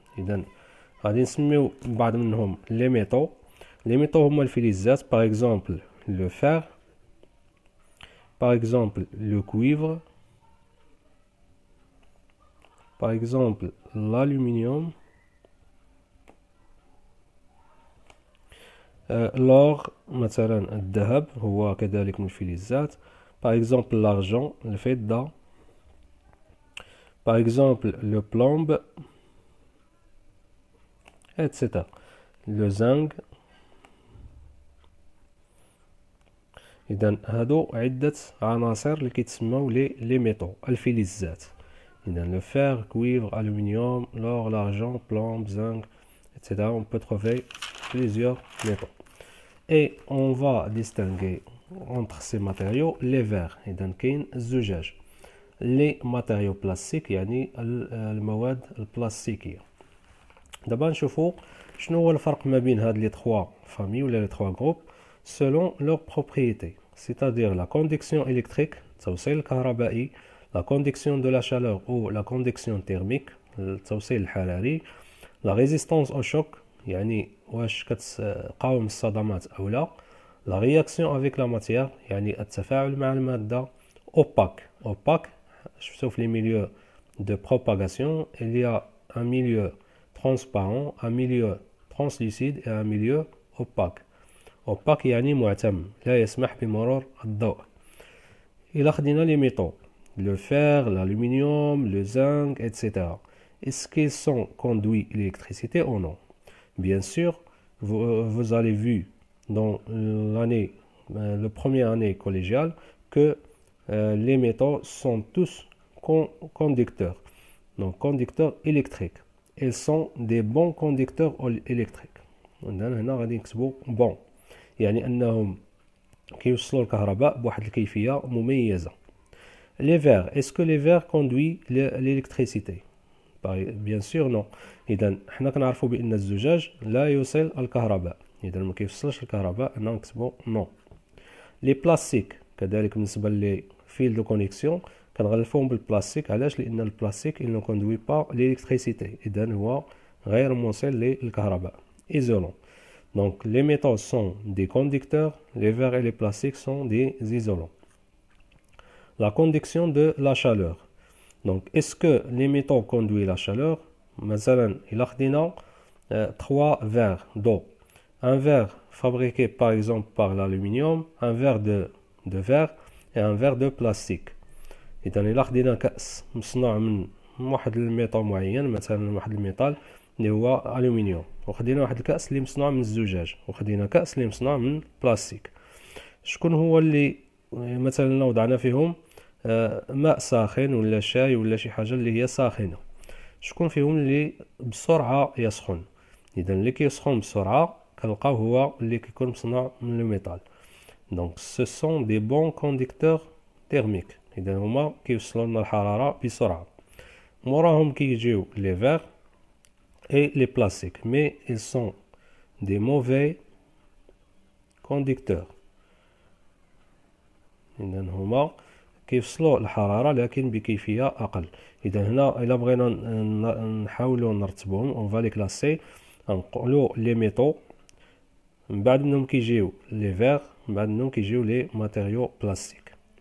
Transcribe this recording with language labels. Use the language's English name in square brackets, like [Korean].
[Arabic] إذا غادي نسميو بعض منهم لي ميتaux. لي ميتaux هما الفلزات، [French] par exemple le fer, par exemple le cuivre, par exemple l'aluminium, l'or [Arabic] مثلا الذهب هو كذلك من الفلزات، [French] par exemple l'argent الفضة، par exemple le plomb etc. le zinc. [Arabic] إذا هادو عدة عناصر اللي كيتسموا لي ميتaux الفلزات. [French] إذا le fer, cuivre, aluminium, l'or, l'argent, plomb, zinc, etc. On peut trouver plusieurs métaux. Et on va distinguer entre ces matériaux les verres. [Arabic] إذا كاين الزجاج. [French] les matériaux plastiques [Arabic] يعني المواد البلاستيكية. دابا نشوفوا شنو هو الفرق ما بين هاد لي [French] 3 familles ولا لي 3 groupes selon leurs propriétés, c'est-à-dire la conduction électrique, [Arabic] التوصيل الكهربائي, [French] la conduction de la chaleur ou la conduction thermique, [Arabic] التوصيل الحراري, [French] la résistance au choc, [Arabic] يعني واش كتقاوم الصدمات أو لا, [French] la réaction avec la matière, [Arabic] يعني التفاعل مع المادة, [French] opaque, sauf les milieux de propagation, il y a un milieu transparent, un milieu translucide et un milieu opaque. [Arabic] opaque يعني معتم لا يسمح بمرور الضوء. إلا خدينا [French] les métaux, le fer, l'aluminium, le zinc, etc. Est-ce qu'ils sont conduits l'électricité ou non? Bien sûr, vous avez vu dans le première année collégiale que les métaux sont tous conducteurs, donc conducteurs électriques. Ils sont des bons conducteurs électriques. [Arabic] هنا غادي نكتبوا bon يعني أنهم كيوصلوا الكهرباء بواحد الكيفية مميزة. [French] Les verres, est-ce que les verres conduisent l'électricité? Bien sûr non. [Arabic] إذا حنا كنعرفوا بأن الزجاج لا يوصل الكهرباء، إذا ما كيوصلش الكهرباء هنا نكتبوا non. Les plastiques كذلك بالنسبة لي fil de connexion كنغلفوهم بالبلاستيك. علاش؟ لأن البلاستيك [French] il ne conduit pas l'électricité، [Arabic] إذا هو غير موصل للكهرباء. [French] Isolant. Donc les métaux sont des conducteurs, les verres et les plastiques sont des isolants. La conduction de la chaleur. Donc est-ce que les métaux conduisent la chaleur? [Arabic] مثلا إلا خدينا [French] 3 verres d'eau. Un verre fabriqué par exemple par l'aluminium, un verre de verre et un verre de plastique. [Arabic] إذا إلا خدينا كأس مصنوع من واحد الميتال معين، مثلا واحد الميتال اللي هو ألومنيوم، وخدينا واحد الكأس اللي مصنوع من الزجاج، وخدينا كأس اللي مصنوع من بلاستيك. شكون هو اللي مثلا وضعنا فيهم ماء ساخن ولا شاي ولا شي حاجة اللي هي ساخنة؟ شكون فيهم اللي بسرعة يسخن؟ إذا اللي كيسخن بسرعة كنلقاو هو اللي كيكون مصنوع من الميتال. [French] Donc ce sont des bons conducteurs thermiques. [Arabic] إذا هما كيوصلوا لنا الحرارة بسرعة. موراهم كيجيو [French] les verres et les plastiques, mais ils sont des mauvais conducteurs. [Arabic] إذا هما كيوصلوا الحرارة لكن بكيفية أقل. إذا هنا إلا بغينا نحاولوا نرتبهم [French] on va les classer. [Arabic] نقولوا les métaux، من بعد منهم كيجيو les verres، من بعد منهم كيجيو les matériaux plastiques.